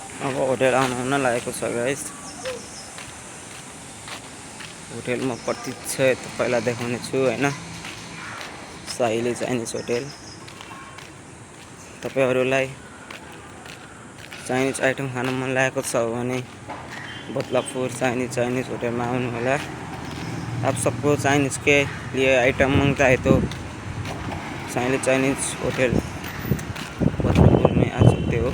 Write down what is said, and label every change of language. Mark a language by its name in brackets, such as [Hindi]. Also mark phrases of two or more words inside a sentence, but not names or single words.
[Nepali] अब होटेल आउन लागेको छ गाइस। होटेलमा प्रतीक्षा तपाईलाई देखाउने छु हैन। साइली चाइनिज होटेल। तपाईहरुलाई [English] Chinese item [Nepali] खान मन लागेको छ भने बदलापुर चाइनिज होटल में आउनु होला। [Hindi] आप सबको चाइनीज के लिए आइटम मांगता है तो चाइनीज होटल बदलापुर में आ सकते हो।